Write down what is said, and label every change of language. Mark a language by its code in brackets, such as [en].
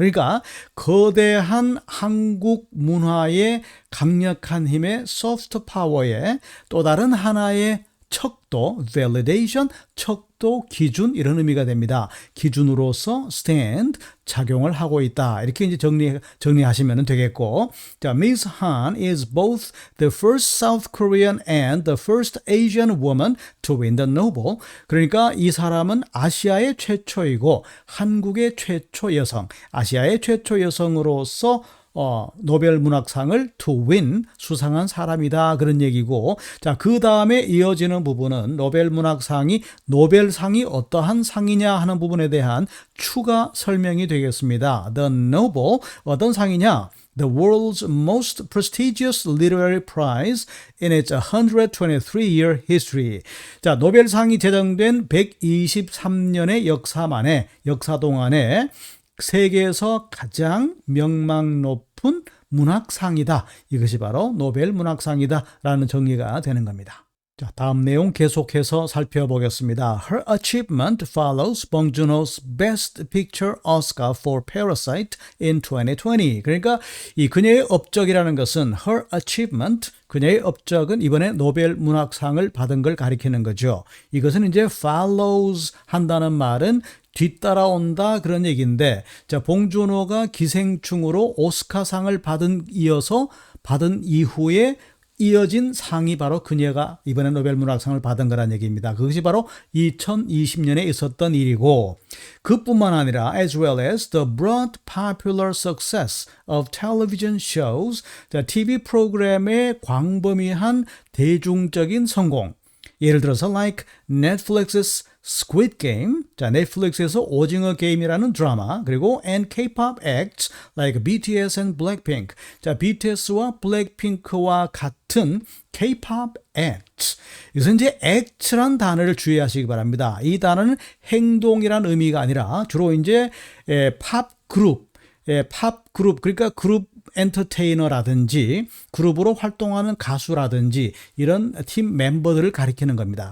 [ko] 그러니까 거대한 한국 문화의 강력한 힘의 소프트 파워의 또 다른 하나의 척도, validation, 척도, 기준 이런 의미가 됩니다. 기준으로서 stand, 작용을 하고 있다. 이렇게 이제 정리하시면 되겠고, 자, Ms. [en] Han is both the first South Korean and the first Asian woman to win the Nobel. [ko] 그러니까 이 사람은 아시아의 최초이고 한국의 최초 여성, 아시아의 최초 여성으로서 노벨 문학상을 to win, 수상한 사람이다 그런 얘기고, 자, 그 다음에 이어지는 부분은 노벨 문학상이 노벨상이 어떠한 상이냐 하는 부분에 대한 추가 설명이 되겠습니다. The Nobel, 어떤 상이냐? [en] The world's most prestigious literary prize in its 123-year history. [ko] 자, 노벨상이 제정된 123년의 역사 동안에 세계에서 가장 명망 높은 문학상이다. 이것이 바로 노벨 문학상이다 라는 정의가 되는 겁니다. 자, 다음 내용 계속해서 살펴보겠습니다. [en] Her achievement follows Bong Joon-ho's Best Picture Oscar for Parasite in 2020. [ko] 그러니까 이 그녀의 업적이라는 것은 [en] her achievement, [ko] 그녀의 업적은 이번에 노벨 문학상을 받은 걸 가리키는 거죠. 이것은 이제 follows 한다는 말은 뒤따라온다 그런 얘기인데, 자, 봉준호가 기생충으로 오스카상을 이어서 받은 이후에 이어진 상이 바로 그녀가 이번에 노벨 문학상을 받은 거란 얘기입니다. 그것이 바로 2020년에 있었던 일이고, 그뿐만 아니라 [en] as well as the broad popular success of television shows, [ko] 자, TV 프로그램의 광범위한 대중적인 성공, 예를 들어서 [en] like Netflix's Squid Game, [ko] 자, 넷플릭스에서 오징어 게임이라는 드라마, 그리고 [en] and K-pop acts like BTS and Blackpink. [ko] 자, BTS와 블랙핑크와 같은 K-pop acts. 이것은 이제 act란 단어를 주의하시기 바랍니다. 이 단어는 행동이란 의미가 아니라 주로 이제 팝 그룹, 그러니까 그룹 엔터테이너라든지 그룹으로 활동하는 가수라든지 이런 팀 멤버들을 가리키는 겁니다.